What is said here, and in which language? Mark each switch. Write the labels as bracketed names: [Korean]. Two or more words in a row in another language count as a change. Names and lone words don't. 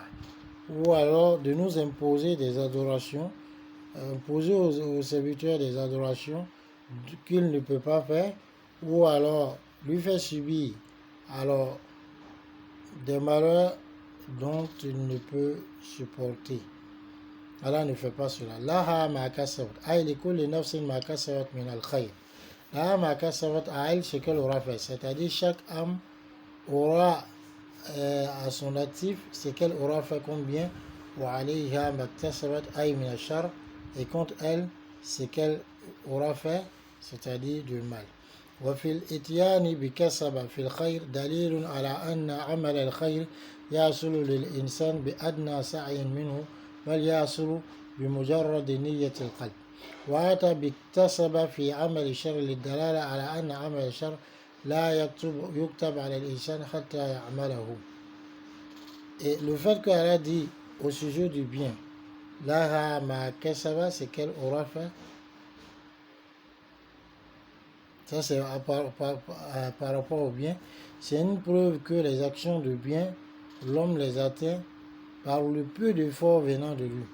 [French] Ou alors de nous imposer des adorations, imposer aux serviteurs des adorations qu'il ne peut pas faire, ou alors lui faire subir alors des malheurs dont il ne peut supporter. Allah ne fait pas cela. [Arabic] لها ما كسبت. أي لكل نفس ما كسبت من الخير. لها ما كسبت, [French] à elle ce qu'elle aura fait. C'est-à-dire chaque âme aura à son actif ce qu'elle aura fait comme bien. [Arabic] وعليها ما كسبت أي من الشر. [French] Et contre elle ce qu'elle aura fait, c'est-à-dire du mal. [Arabic] وفي الإتيان بكسب في الخير دليل على أن عمل الخير يحصل للإنسان بأدنى سعي منه بل يحصل بمجرد نية القلب. وأتى باكتسب في عمل الشر للدلالة على أن عمل الشر لا يكتب على الإنسان حتى يعمله. [French] Et le fait qu'elle a dit au sujet du bien, [Arabic] لها ما كسب, [French] c'est qu'elle aura fait. Ça, c'est par rapport au bien. C'est une preuve que les actions de bien, l'homme les atteint par le peu d'efforts venant de lui.